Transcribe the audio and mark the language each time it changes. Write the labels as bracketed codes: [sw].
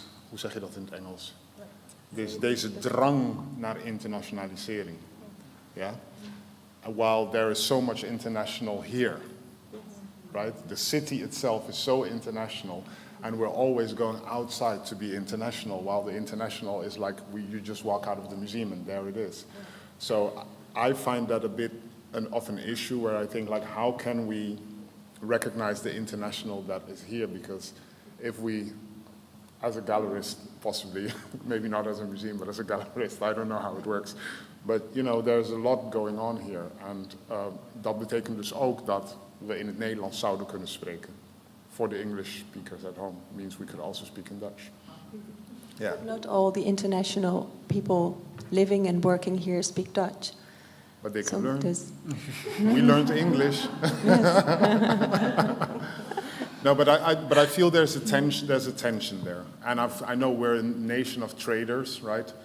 [nl] Hoe zeg je dat in het Engels? Deze drang naar internationalisering. [en] Yeah? While there is so much international here, right? The city itself is so international. And we're always going outside to be international, while the international is like you just walk out of the museum and there it is. So I find that a bit of an issue where I think, like, how can we recognize the international that is here? Because if we, as a gallerist, possibly, maybe not as a museum, but as a gallerist, I don't know how it works. But, there's a lot going on here. And [nl] dat betekent dus ook dat we in het Nederlands zouden kunnen spreken. [en] For the English speakers at home means we could also speak in Dutch. Yeah. Not all the international people living and working here speak Dutch. But they can learn. We learned English. No, but I feel there's a tension there. And I know we're a nation of traders, right?